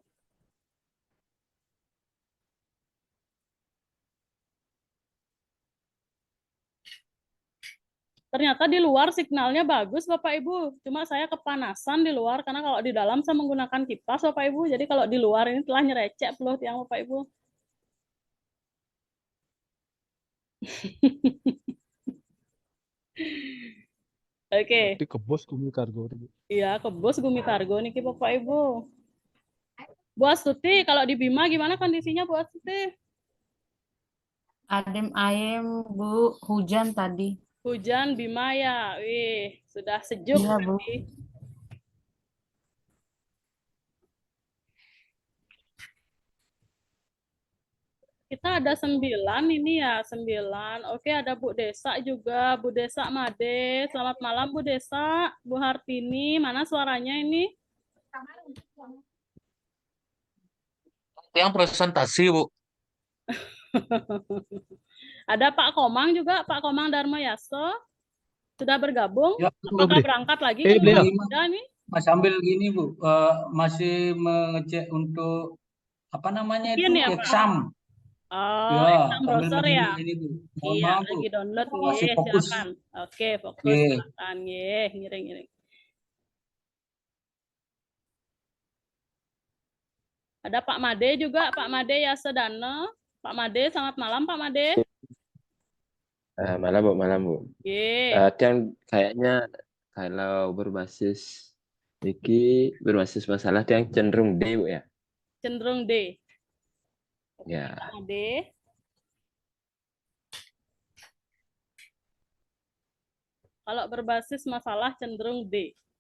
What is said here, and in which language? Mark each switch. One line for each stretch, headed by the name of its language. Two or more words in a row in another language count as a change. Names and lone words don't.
Indonesian: Ternyata di luar signalnya bagus Bapak Ibu. Cuma saya kepanasan di luar karena kalau di dalam saya menggunakan kipas Bapak Ibu. Jadi kalau di luar ini telah
Balinese: nyerecek peluh tiang
Indonesian: Bapak Ibu. Oke. Di kebos Gumi Kargo. Iya, kebos Gumi Kargo niki Bapak Ibu. Bu Astuti, kalau di Bima gimana kondisinya Bu Astuti? Adem ayem, Bu. Hujan tadi. Hujan Bima ya. Wih, sudah sejuk Iya, Bu. tadi. Kita ada 9 ini ya, 9. Oke, ada Bu Desa juga, Bu Desa Made. Selamat malam Bu Desa, Bu Hartini. Mana suaranya ini? Yang presentasi, Bu. Ada Pak Komang juga, Pak Komang Dharma Yaso. Sudah bergabung? Ya, Apakah berangkat lagi? beliau. Sudah nih. Sambil gini Bu, masih mengecek untuk apa namanya Mungkin itu ya, Pak? exam. Oh, Ya, exam sambil browser ya? ini Bu. Mohon Iya, maaf Bu. lagi download. Masih Nggih, fokus. silakan. Oke, fokus. Oke. Silakan.
Balinese: Nggih, ngiring-ngiring.
Indonesian: Ada Pak Made juga, Pak Made Yasedana. Pak Made, selamat malam Pak Made. Malam Bu, malam Bu. Nggih. Dan kayaknya kalau berbasis berbasis masalah yang cenderung D Bu ya. Cenderung D. Ya. Pak Made. Kalau berbasis masalah cenderung D.